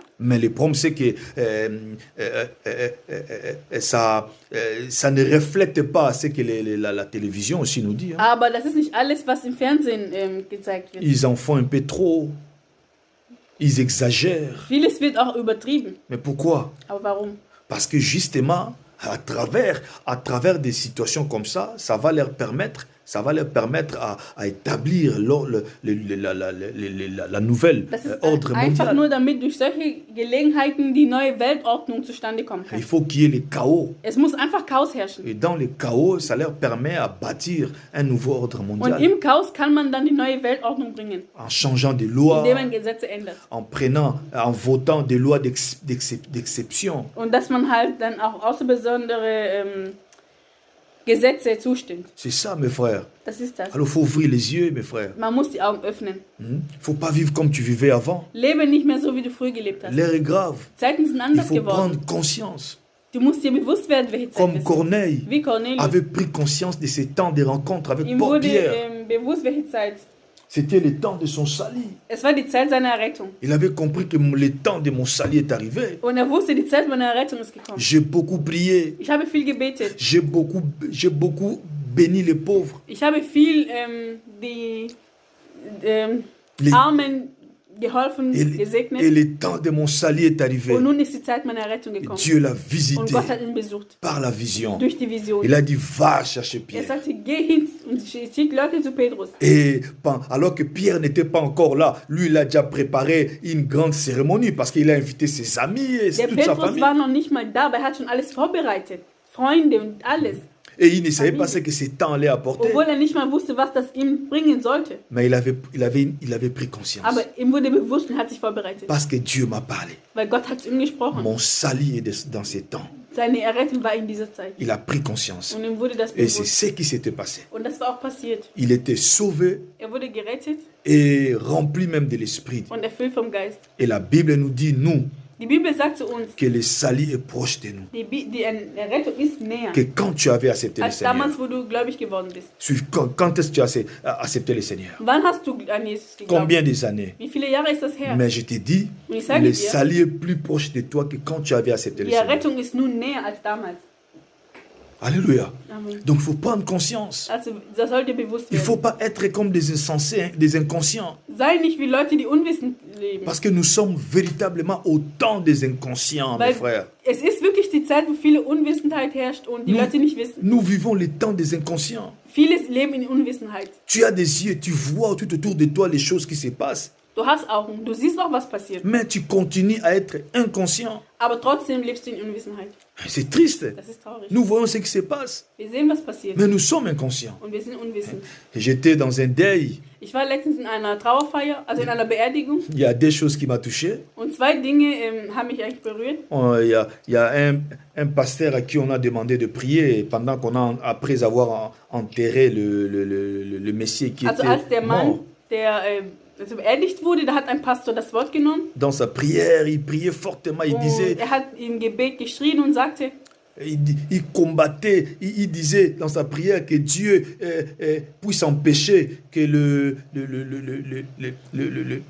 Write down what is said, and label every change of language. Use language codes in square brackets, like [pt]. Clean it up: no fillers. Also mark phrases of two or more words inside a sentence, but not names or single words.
[fr] Mais le problème, c'est que ça ne reflète pas ce que la télévision aussi nous dit. Hein. [de] Aber das ist nicht alles, was im Fernsehen gezeigt wird. [fr] Ils en font un peu trop. Ils exagèrent. [de] Vieles wird auch übertrieben. [fr] Mais pourquoi? [de] Aber warum? [fr] Parce que justement, à travers des situations comme ça, ça va leur permettre à établir la nouvelle ordre [de] einfach [fr] mondial. [de] nur damit durch solche Gelegenheiten die neue Weltordnung zustande kommen kann. [fr] Il faut qu'il y ait le chaos. [de] Es muss einfach Chaos herrschen. [fr] Et dans le chaos, ça leur permet à bâtir un nouveau ordre [de] Und [fr] mondial. [de] im Chaos kann man dann die neue Weltordnung bringen, [fr] En changeant des lois, [de] indem man Gesetze ändert. [fr] en votant des lois d'exception. [de] Und dass man halt dann auch außerbesondere Gesetze zustimmt. [fr] C'est ça, mes frères. [de] Das ist das. [fr] Alors, il faut ouvrir les yeux, mes frères. [de] Man muss die Augen öffnen. [fr] Il ne faut pas vivre comme tu vivais avant. [de] Lebe nicht mehr so, wie du früher gelebt hast. [fr] L'heure est grave. [de] Zeiten sind [fr] Il [de] anders [fr] faut [de] geworden. [fr] prendre conscience. [de] Du musst dir bewusst werden, welche Zeit [fr] Comme [de] wir sind. [fr] Corneille [de] Wie Cornelius. [fr] avait pris conscience de ces temps de rencontre avec [de] Ihm [fr] Paul [de] wurde [fr] Pierre. [de] bewusst, welche Zeit. [fr] C'était le temps de son salut. [de] Es war die Zeit seiner Errettung. [fr] Il avait compris que le temps de mon salut est arrivé. [de] Und wusste, die Zeit meiner Errettung ist gekommen. [fr] J'ai beaucoup prié. [de] Ich habe viel gebetet. [fr] J'ai beaucoup béni les pauvres. [de] Ich habe viel die [fr] Les- [de] Armen geholfen, [fr] Et [de] gesegnet. [fr] le temps de mon salut est arrivé. [de] Und nun ist die Zeit meiner Errettung gekommen. [fr] Dieu l'a [de] Und [fr] visité [de] Gott hat ihn besucht. [fr] par la vision. [de] Durch die Vision. [fr] Il a dit, va chercher [de] Er [fr] Pierre. [de] sagte, geh hin und schick Leute zu Petrus. [fr] Et alors que Pierre n'était pas encore là, lui, il a déjà préparé une grande cérémonie parce qu'il a invité ses amis et [de] Der [fr] toute sa [de] Petrus [fr] famille. [de] war noch nicht mal da, aber er hat schon alles vorbereitet. Freunde und alles. [fr] Et il ne savait pas ce que ce temps allait apporter. [de] Obwohl er nicht mal wusste, was das ihm bringen sollte. [fr] Mais il avait pris conscience. [de] Aber ihm wurde bewusst und hat sich vorbereitet. [fr] Parce que Dieu m'a parlé. [de] Weil Gott hat zu ihm gesprochen. [fr] Mon salut est dans ces temps. [de] Seine Errettung war in dieser Zeit. [fr] Il a pris conscience. [de] Und ihm wurde das [fr] Et c'est [de] bewusst. [fr] ce qui s'était passé. [de] Und das war auch passiert. [fr] Il était sauvé [de] Er wurde gerettet [fr] et rempli même de l'Esprit. [de] und erfüllt vom Geist. [fr] Et la Bible nous dit, nous, [de] Die Bibel sagt zu uns, [fr] que le salut est proche de nous. [de] die Errettung ist näher. [fr] Que quand tu avais accepté le [de] Als [fr] Seigneur, [de] damals, wo du gläubig geworden bist. [fr] quand est-ce que tu as accepté le Seigneur? [de] Wann hast du an Jesus geglaubt? [fr] Combien des années? [de] Wie viele Jahre ist das her? [fr] Mais je te dis, [de] Und ich sage [fr] le [de] dir, [fr] salut est plus proche de toi que quand tu avais accepté le [de] die [fr] Seigneur. [de] Errettung ist nun näher als damals. [fr] Alléluia. [de] Amen. [fr] Donc il faut prendre conscience. [de] Also, das sollte bewusst [fr] Il ne [de] werden. [fr] faut pas être comme des insensés, des inconscients. [de] Sei nicht wie Leute, die unwissend leben. [fr] Parce que nous sommes véritablement au temps des inconscients, mes [de] Weil [fr] frères. [de] es ist wirklich die Zeit, wo viele Unwissenheit herrscht und die Leute nicht wissen. [fr] Nous vivons les temps des inconscients. [de] Vieles leben in Unwissenheit. [fr] Tu as des yeux, tu vois tout autour de toi les choses qui se passent. [de] Du hast Augen, du siehst auch, was passiert. [fr] Mais tu continues à être inconscient. [de] Aber trotzdem lebst du in Unwissenheit. [fr] C'est triste. [de] Das ist traurig. [fr] Nous voyons ce qui se passe. [de] Wir sehen, was passiert. [fr] Mais nous sommes inconscients. [de] Und wir sind unwissend. [fr] Et j'étais dans un deuil. [de] Ich war letztens in einer Trauerfeier, also in einer Beerdigung. [fr] Il y a des choses qui m'ont touché. [de] Und zwei Dinge haben mich eigentlich berührt. [fr] Il y a un pasteur à qui on a demandé de prier pendant après avoir enterré le Messie qui [de] Also [fr] était [de] als der Mann, [fr] mort. [de] der beerdigt wurde, da hat ein Pastor das Wort genommen. [fr] Dans sa prière, il priait fortement. Il disait, [de] Und er hat im Gebet geschrien und sagte, [fr] il combattait, il disait dans sa prière que Dieu puisse empêcher que